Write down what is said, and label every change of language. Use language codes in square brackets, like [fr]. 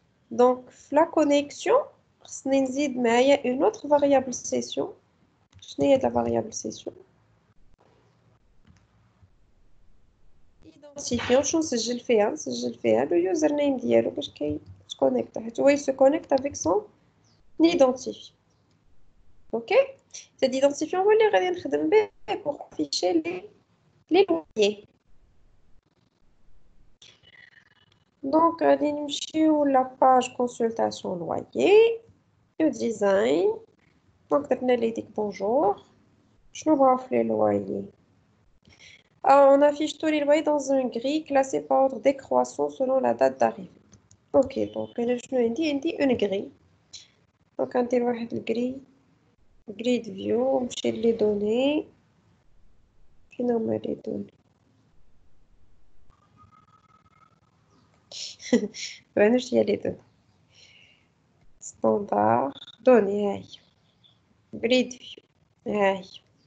[fr] Donc, la connexion, [ar] خصني نزيد معايا [fr] une autre variable session. [ar] شنو هي la variable session? Identifiant, شنو نسجل فيها؟ نسجل فيها le username ديالو باش كيتكونيكت حيت هو [fr] se connecte avec son identifiant. [en] OK? [fr] Cet identifiant [ar] هو اللي غادي نخدم به [fr] pour afficher les loyers. Donc, [ar] غادي نمشيو [fr] la page consultation loyer, le design. [ar] Donc, درنا لي ديك bonjour. شنو بغاو في les loyers? [fr] On affiche tous les loyers dans une grille classée par ordre décroissant selon la date d'arrivée. Ok, donc je [ar] عندي [fr] une grille. [ar] Donc غندير واحد الجري grid view نمشي لي données. فين هما لي données؟ مبانوش هي لي données. ستاندار données هاهي grid view هاهي.